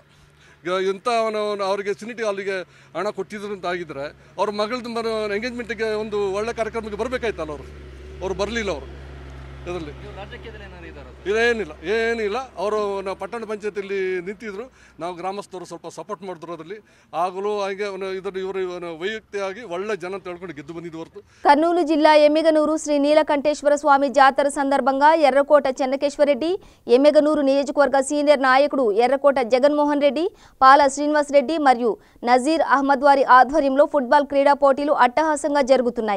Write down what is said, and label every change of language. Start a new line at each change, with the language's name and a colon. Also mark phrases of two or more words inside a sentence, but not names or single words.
Kannada: ಇಂಥ ಅವರಿಗೆ ಸಿನಿಟಿ ಹಾಲಿಗೆ ಹಣ ಕೊಟ್ಟಿದ್ರು ಅಂತ ಆಗಿದ್ರೆ ಅವ್ರ ಮಗಳದ್ದು ಎಂಗೇಜ್ಮೆಂಟಿಗೆ ಒಂದು ಒಳ್ಳೆ ಕಾರ್ಯಕ್ರಮಕ್ಕೆ ಬರಬೇಕಾಯ್ತಲ್ಲ. ಅವರು ಬರಲಿಲ್ಲ. ಅವರು ಇದರಲ್ಲಿ ಏನಿಲ್ಲ. ಅವರು ಪಟ್ಟಣ ಪಂಚಾಯತಿಯಲ್ಲಿ ನಿಂತಿದ್ರು, ನಾವು ಗ್ರಾಮಸ್ಥರು ಸ್ವಲ್ಪ ಸಪೋರ್ಟ್ ಮಾಡಿದ್ರು. ಅದರಲ್ಲಿ ಆಗಲೂ ಹಾಗೆ ಇವರು ವೈಯಕ್ತಿಕವಾಗಿ ಒಳ್ಳೆ ಜನ ಅಂತ ಹೇಳ್ಕೊಂಡು ಗೆದ್ದು ಬಂದಿದ್ದು ಹೊರತು.
Telugu: కర్నూలు జిల్లా ఎమ్మెగనూరు శ్రీ నీలకంఠేశ్వర స్వామి జాతర సందర్భంగా ఎర్రకోట చెన్నకేశ్వరరెడ్డి, ఎమ్మెగనూరు నియోజకవర్గ సీనియర్ నాయకుడు ఎర్రకోట జగన్మోహన్ రెడ్డి, పాల శ్రీనివాస్ రెడ్డి మరియు నజీర్ అహ్మద్ వారి ఆధ్వర్యంలో ఫుట్బాల్ క్రీడా పోటీలు అట్టహాసంగా జరుగుతున్నాయి.